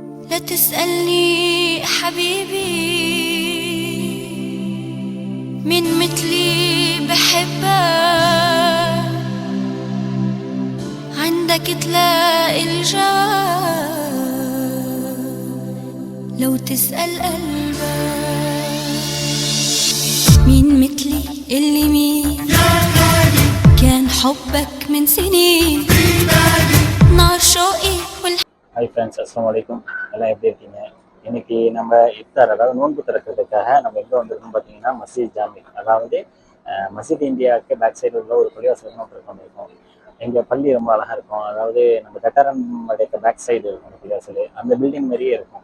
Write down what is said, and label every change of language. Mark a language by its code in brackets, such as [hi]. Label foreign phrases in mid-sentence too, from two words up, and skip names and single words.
[ar] لا تسألني حبيبي من مثلي بحبك، عندك تلاقي الجواب لو تسأل قلبك. مين مثلي اللي مين كان حبك من سنين، نار شوقي [ta] ஹாய் ஃப்ரெண்ட்ஸ், அஸ்ஸலாமு அலைக்கும். எல்லாம் எப்படி இருக்கீங்க? இன்னைக்கு நம்ம இஃப்தார், அதாவது நோன்பு திறக்கிறதுக்காக நம்ம எங்கே வந்திருக்கோம் பார்த்தீங்கன்னா மஸ்ஜித் ஜாமி, அதாவது மஸ்ஜித் இந்தியாவுக்கு [en] back side [ta] உள்ள ஒரு பள்ளிவாசல் வந்திருக்கோம். எங்கள் பள்ளி ரொம்ப அழகாக இருக்கும். அதாவது நம்ம கட்டாரம் மடைக்க [en] back side [ta] இருக்கும் அந்த பள்ளிவாசல், அந்த பில்டிங் மாதிரியே இருக்கும்.